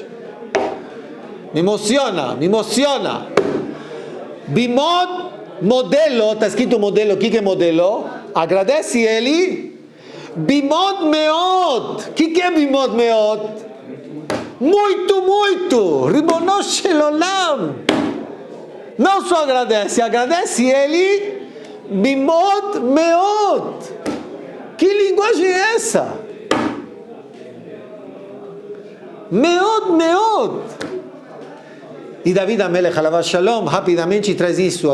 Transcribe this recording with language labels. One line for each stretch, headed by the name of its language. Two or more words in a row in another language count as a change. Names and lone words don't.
Portuguese: Me emociona, me emociona. Bimod, modelo, está escrito modelo, o que é modelo? Agradece ele.
Hebrew: במאוד מאוד.
Portuguese: O que é
Hebrew: במאוד מאוד?
Portuguese: Muito, muito.
Hebrew: רבונו של עולם.
Portuguese: Não só agradece, agradece ele.
Hebrew: במאוד מאוד.
Portuguese: Que linguagem é essa?
Hebrew: מאוד, מאוד.
Portuguese: E David
Hebrew: המלך עליו שלום
Portuguese: rapidamente traz isso.